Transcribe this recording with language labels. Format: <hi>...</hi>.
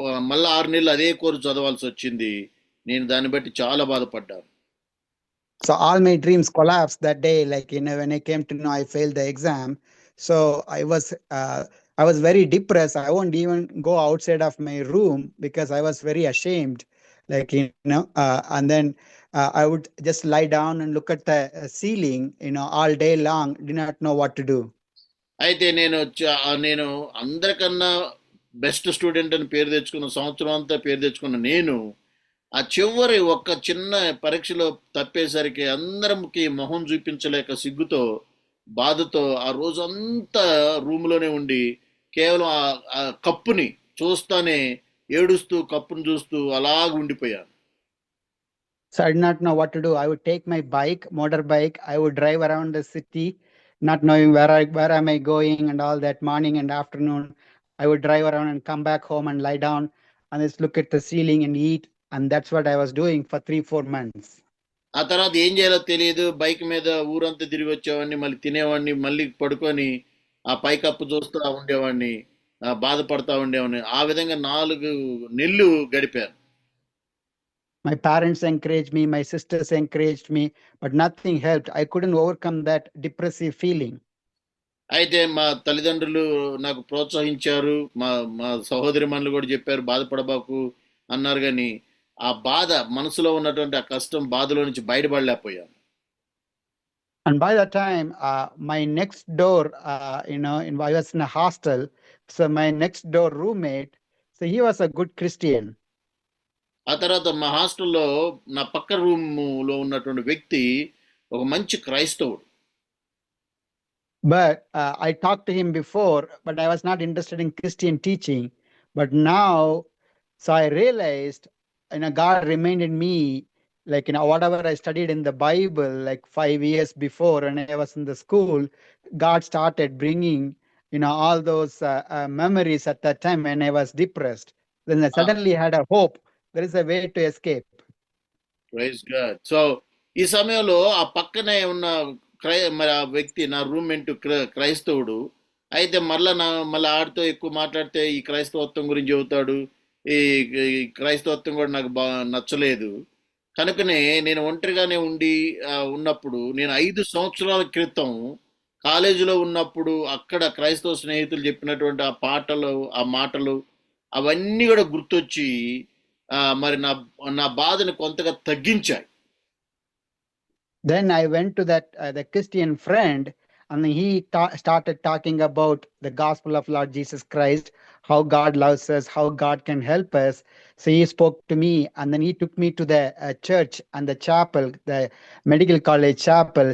<te>మళ్ళీ 6 నెలలు అదే కోర్సు చదవాల్సి వచ్చింది. నేను దాన్ని బట్టి చాలా బాధపడ్డాను.</te> <en>So all my dreams collapsed that day. Like, when I came to know I failed the exam, so I was very depressed. I won't even go outside of my room because I was very ashamed. Like, and then I would just lie down and look at the ceiling, all day long. Did not know what to do.</en> <te>అయితే నేను అందరికన్నా</te> <en>best student</en> <te>అని పేరు తెచ్చుకున్న, సంవత్సరం అంతా పేరు తెచ్చుకున్న నేను ఆ చివరి ఒక్క చిన్న పరీక్షలో తప్పేసరికి అందరికి మొహం చూపించలేక సిగ్గుతో, బాధతో ఆ రోజంతా రూమ్లోనే ఉండి కేవలం ఆ కప్పుని చూస్తానే ఏడుస్తూ కప్పును చూస్తూ అలాగ ఉండిపోయాను.</te> <en>So I did not know what to do. I would take my bike, motorbike. I would drive around the city, not knowing where am I going and all that. Morning and afternoon, I would drive around and come back home and lie down and just look at the ceiling and eat. And that's what I was doing for 3-4 months.</en> <te>ఆ తర్వాత ఏం చేయాలో తెలియదు. Bike మీద ఊరంతా తిరిగి వచ్చేవాడిని, మళ్ళీ తినేవాడిని, మళ్ళీ పడుకొని ఆ పైకప్పు చూస్తూ ఉండేవాడిని, బాధపడతా ఉండేవాడిని. ఆ విధంగా 4 నెలలు గడిపాను.</te> <en>My parents encouraged me, my sisters encouraged me, but nothing helped. I couldn't overcome that depressive feeling.</en> <te>అయితే మా తల్లిదండ్రులు నాకు ప్రోత్సహించారు, మా మా సహోదరిమణులు కూడా చెప్పారు బాధపడబాకు అన్నారు. కానీ ఆ బాధ, మనసులో ఉన్నటువంటి ఆ కష్టం, బాధలో నుంచి బయటపడలేకపోయాను.</te> <en>And by that time, my next door, I was in a hostel. So my next door roommate, so he was a good Christian.</en> <te>ఆ తర్వాత మా హాస్టల్లో నా పక్క రూమ్లో ఉన్నటువంటి వ్యక్తి ఒక మంచి క్రైస్తవుడు.</te> <en>But I talked to him before, but I was not interested in Christian teaching. But now, so I realized, God reminded me, like, whatever I studied in the Bible, like 5 years before when I was in the school, God started bringing, all those memories at that time when I was depressed. Then I suddenly had a hope. There is a way to escape. Praise God.</en> <te>So ఈ సమయంలో ఆ పక్కనే ఉన్న మరి ఆ వ్యక్తి నా roommate క్రైస్తవుడు. అయితే మళ్ళీ ఆడితో ఎక్కువ మాట్లాడితే ఈ క్రైస్తవత్వం గురించి చెబుతాడు. ఈ క్రైస్తవత్వం కూడా నాకు నచ్చలేదు. కనుకనే నేను ఒంటరిగానే ఉన్నప్పుడు, నేను 5 సంవత్సరాల క్రితం కాలేజీలో ఉన్నప్పుడు అక్కడ క్రైస్తవ స్నేహితులు చెప్పినటువంటి ఆ పాటలు, ఆ మాటలు అవన్నీ కూడా గుర్తొచ్చి మరి నా బాధను కొంతగా తగ్గించాయి.</te> <en>Then I went to the Christian friend, and he started talking about the gospel of Lord Jesus Christ, how God loves us, how God can help us. So he spoke to me, and then he took me to the church and the chapel, the medical college chapel.</en>